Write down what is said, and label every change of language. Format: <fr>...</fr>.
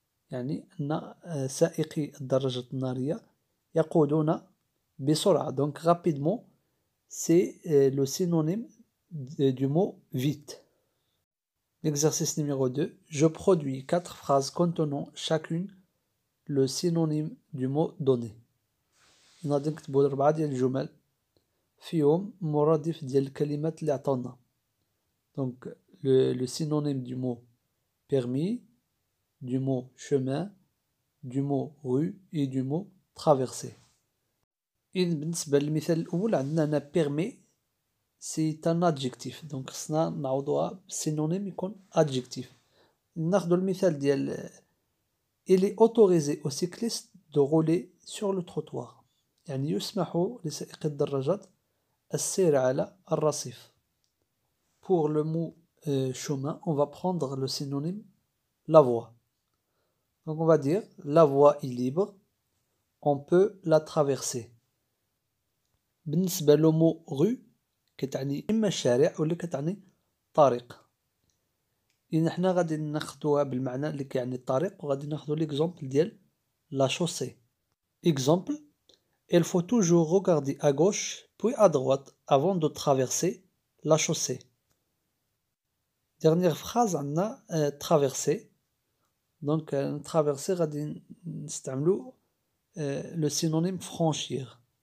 <ar>يعني أن سائقي الدراجة النارية يقودون بسرعة.</ar> <fr>Donc rapidement c'est le synonyme du mot vite. L'exercice numéro 2. Je produis 4 phrases contenant chacune le synonyme du mot donné.</fr> <ar>غادي نكتبو 4 ديال الجمل فيهم مرادف ديال الكلمات اللي عطاونا.</ar> <fr>Donc le synonyme du mot permis, du mot chemin, du mot rue et du mot traversée.</fr> <ar>إذن بالنسبة للمثال الأول عندنا هنا</ar> <fr>permis c'est un adjectif.</fr> <ar>Donc خصنا نعوضوها بالسينونيم يكون adjectif. ناخدو المثال ديال</ar> <fr>il est autorisé aux cyclistes de rouler sur le trottoir.</fr> <ar>يعني يسمح لسائقي الدراجات السير على الرصيف.</ar> <fr>Pour le mot chemin, on va prendre le synonyme la voie. Donc on va dire la voie est libre, on peut la traverser.</fr> <ar>بالنسبة</ar> <fr>le mot</fr> <ar>rue كتعني إما الشارع ولا كتعني طريق. إذن حنا غادي ناخدوها بالمعنى اللي كيعني الطريق وغادي ناخدو l'exemple ديال la chaussée.</ar> <fr>Exemple, il faut toujours regarder à gauche puis à droite avant de traverser la chaussée. Dernière phrase</fr> <ar>عندنا</ar> <fr>traverser. Donc traverser</fr> <ar>غادي نستعملو</ar> <fr>le synonyme franchir.</fr>